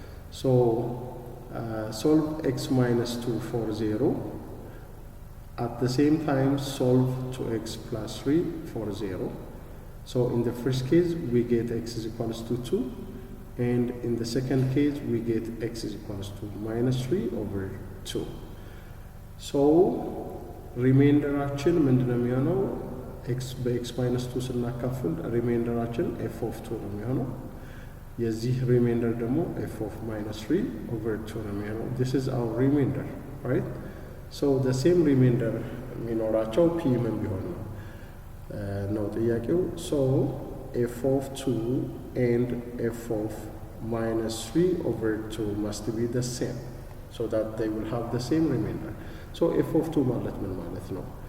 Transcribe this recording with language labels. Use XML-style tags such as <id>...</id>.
<en>so solve x minus 2 for 0. at the same time solve 2x plus 3 for 0. so in the first case we get x is equals to 2, and in the second case we get x is equals to minus 3 over 2.</en> <am>so ሪሜንደራችን ምንድነው የሚሆነው?</am> <en>x በx minus 2</en> <am>ስናካፍል ሪሜንደራችን</am> <en>f of 2</en> <am>ነው የሚሆነው። የዚህ ሪሜንደር ደግሞ</am> <en>f of minus 3 over 2 ነው የሚሆነው። this is our remainder, right? so the same remainder</en> <am>የሚኖራቸው p ምን ቢሆን ነው ጥያቄው።</am> <en>so f of 2 and f of minus 3 over 2 must be the same so that they will have the same remainder.</en> <am>so f of 2 ማለት ምን ማለት ነው?</am>